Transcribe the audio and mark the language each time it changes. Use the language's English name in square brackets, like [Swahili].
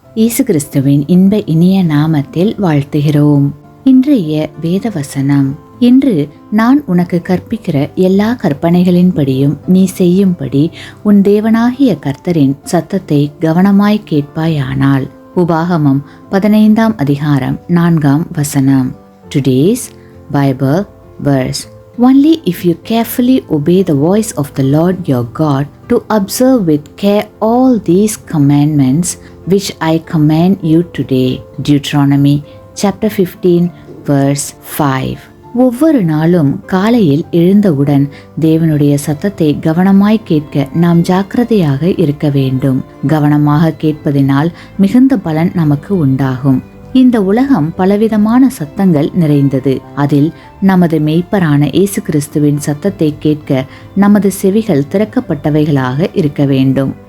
[Tamil] இயேசு கிறிஸ்துவின் இன்ப இனிய நாமத்தில் வாழ்த்துகிறோம். இன்றைய வேத வசனம்: இன்று நான் உனக்கு கற்பிக்கிற எல்லா கற்பனைகளின்படியும் நீ செய்யும்படி உன் தேவனாகிய கர்த்தரின் சத்தத்தை கவனமாய் கேட்பாயானால். உபாகமம் 15ஆம் அதிகாரம் 4ஆம் வசனம். [English] Today's Bible verse: Only if you carefully obey the voice of the Lord your God to observe with care all these commandments which I command you today. Deuteronomy chapter 15 verse 5. [Tamil] ஒவ்வொரு நாளும் காலையில் எழுந்தவுடன் தேவனுடைய சத்தத்தை கவனமாய் கேட்க நாம் ஜாக்கிரதையாக இருக்க வேண்டும். கவனமாக கேட்பதினால் மிகுந்த பலன் நமக்கு உண்டாகும். இந்த உலகம் பலவிதமான சத்தங்கள் நிறைந்தது. அதில் நமது மெய்ப்பரான இயேசு கிறிஸ்துவின் சத்தத்தை கேட்க நமது செவிகள் திறக்கப்பட்டவைகளாக இருக்க வேண்டும்.